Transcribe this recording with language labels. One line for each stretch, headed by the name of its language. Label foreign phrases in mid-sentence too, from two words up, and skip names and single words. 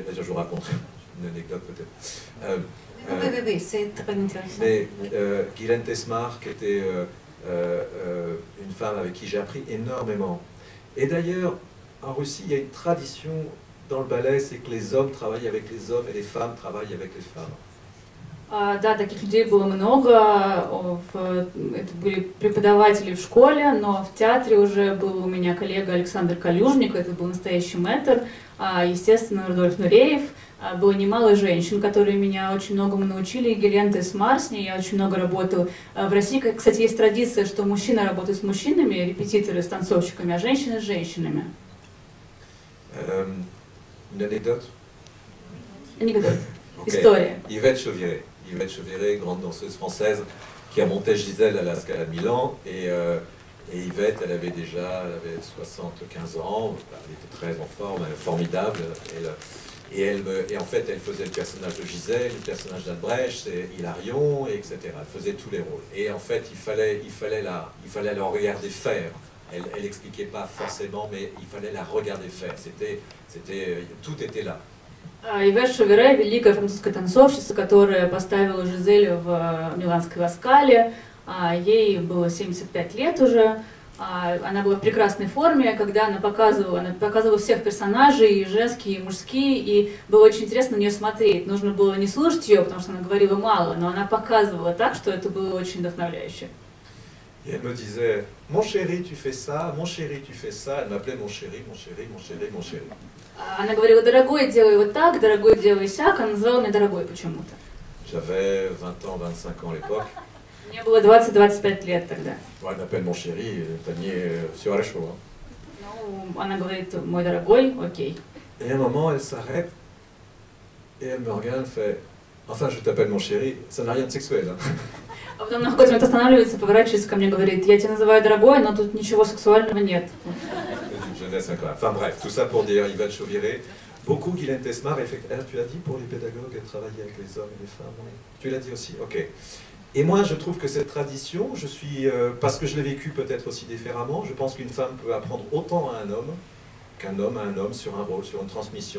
French: Je vous raconte une anecdote peut-être. Oui, c'est très intéressant. Mais Guylaine Tesmar, qui était une femme avec qui j'ai appris énormément. Et d'ailleurs, en Russie, il y a une tradition dans le ballet, c'est que les hommes travaillent avec les hommes et les femmes travaillent avec les femmes.
Russian: Да, таких людей было много, это были преподаватели в школе, но в театре уже был у меня коллега Александр Калюжник, это был настоящий мэтр, естественно, Рудольф Нуреев. Было немало женщин, которые меня очень многому научили, и Гелен Тесмар, с ней я очень много работала. В России, кстати, есть традиция, что мужчины работают с мужчинами, репетиторы с танцовщиками, а женщины с женщинами.
French: Une anecdote?
Russian: Анекдот. Okay. История.
French: Yvette Chauviré, grande danseuse française, qui a monté Gisèle à la Scala de Milan, et Yvette, elle avait 75 ans, elle était très en forme, formidable, et en fait, elle faisait le personnage de Gisèle, le personnage d'Albrecht, Hilarion, etc. Elle faisait tous les rôles. Et en fait, il fallait la regarder faire. Elle n'expliquait pas forcément, mais il fallait la regarder faire. Tout était là.
Russian: Ивет Шовере, великая французская танцовщица, которая поставила Жизель в Миланской Ласкале. Ей было 75 лет уже. Она была в прекрасной форме, когда она показывала всех персонажей, и женские, и мужские, и было очень интересно на нее смотреть. Нужно было не слушать ее, потому что она говорила мало, но она показывала так, что это было очень вдохновляюще.
French: Et elle me disait, mon chéri, tu fais ça, mon chéri, tu fais ça. Elle m'appelait mon chéri, mon chéri, mon chéri, mon chéri.
Russian: Она говорила, дорогой, делай вот так, дорогой, делай сяк. Она называла меня дорогой почему-то.
French: J'avais 20 ans, 25 ans à l'époque.
Russian: Мне было 20-25 лет тогда.
French: Ouais, elle m'appelle mon chéri, Tanier,
Russian: все хорошо. Ну, она говорит, мой дорогой, окей.
French: Et à un moment, elle s'arrête, et elle me regarde, elle fait, enfin, je t'appelle mon chéri, ça n'a rien de sexuel. Hein.
Russian: А потом на какой-то момент останавливается, поворачивается ко мне, говорит, я тебя называю дорогой, но тут ничего сексуального нет.
French: C'est une intéressant quand même. Enfin bref, tout ça pour dire Yvette Chauviré. Beaucoup Guylaine Tesmar, tu as dit pour les pédagogues, travailler avec les hommes et les femmes, oui. Tu l'as dit aussi, ok. Et moi, je trouve que cette tradition, parce que je l'ai vécu peut-être aussi différemment, je pense qu'une femme peut apprendre autant à un homme qu'un homme à un homme sur un rôle, sur une transmission.